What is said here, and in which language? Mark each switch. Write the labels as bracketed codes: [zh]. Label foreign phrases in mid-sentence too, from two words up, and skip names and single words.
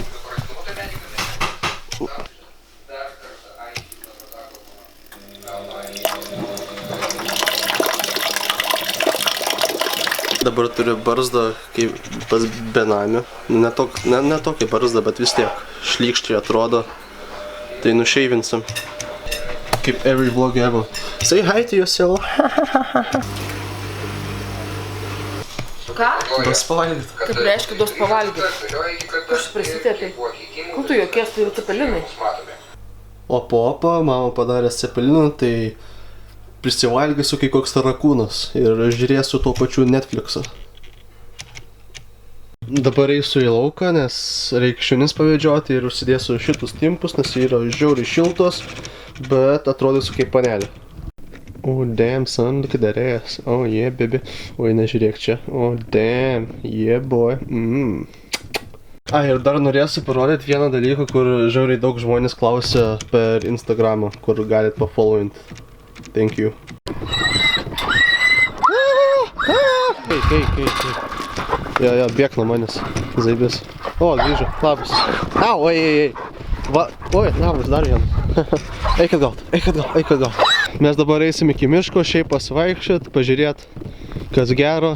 [lt] Dabar turiu barzdą kaip pas benamių. Ne tokia barzda, bet vis tiek šlykščiai atrodo. Tai nušeivinsim. Kaip [en] every vlog ever. Say hi to yourself. [lt] Ką? Dos pavalgyt. Kaip reiškia dos pavalgyt? Kas prisitėpi? Kur tu jokies, tai cepelinai? Opa, mama padarė cepelinų, tai prisivalgysiu kai koks tarakūnas ir žiūrėsiu tuo pačiu Netflixą. Dabar eisiu į lauką, nes reikia šunis pavedžioti ir užsidėsiu šitus timpus, nes jie yra žiauriai šiltos, bet atrodysiu kaip panelė. [en] Oh damn son, look at that ass. Oh yeah baby. [lt] Oi, nežiūrėk čia. [en] Oh damn, yeah boy. [lt] Ir dar norėsiu parodyti vieną dalyką, kur žiauriai daug žmonės klausia per Instagramą, kur galit pafollowint. [en] Thank you. Hey. [lt] Ja, bėk nuo manęs. Zaibis. O, grįžo. Labas. Au, oi. Va, oi, labas, dar vieną. Eik atgal. Mes dabar eisim iki miško, šiaip pasivaikščiot, pažiūrėt, kas gero.